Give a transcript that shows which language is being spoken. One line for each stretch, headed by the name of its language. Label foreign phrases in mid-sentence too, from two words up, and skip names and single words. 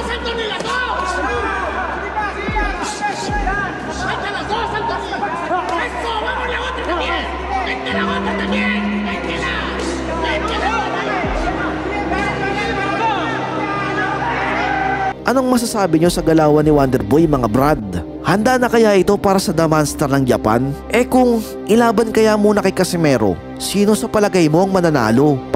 Spanish: Anthony, las dos! ¡Vente las dos, Anthony! ¡Eso! ¡Vamos la otra también! ¡Vente la otra también! ¡Véntela! ¡Véntela!
Filipino: Anong masasabi nyo sa galawan ni Wonderboy mga brad? Handa na kaya ito para sa The Monster ng Japan? Kung ilaban kaya muna kay Casimero, sino sa palagay mo ang mananalo?